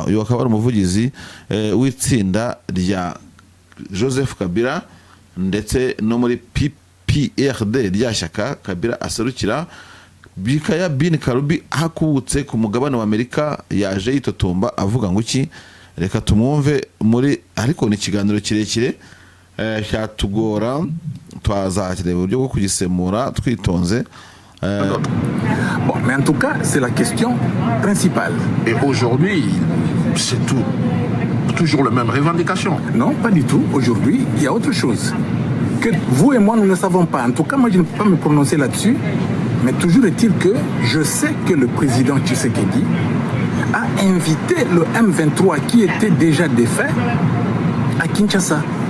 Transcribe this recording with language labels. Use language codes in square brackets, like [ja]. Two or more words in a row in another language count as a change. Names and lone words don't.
[rw] Uyu akaba ari umuvugizi w'itsinda rya Joseph Kabila ndetse no muri PPRD rya shyaka Kabila aserukira. Chikaya bin Karubi hakubutse ku mugabane wa Amerika, yaje yitotomba avuga ngo iki. Reka tumwumve muri, ariko ni ikiganiro kirekire cyatugora, twazakireba uburyo bwo kugisemura twitonze. [fr] Bon, mais en tout cas, c'est la question principale. Et aujourd'hui, c'est toujours la même revendication. Non, pas du tout. Aujourd'hui, il y a autre chose. Que vous et moi, nous ne savons pas. En tout cas, moi, je ne peux pas me prononcer là-dessus. Mais toujours est-il que je sais que le président Tshisekedi a invité le M23 qui était déjà défait à Kinshasa.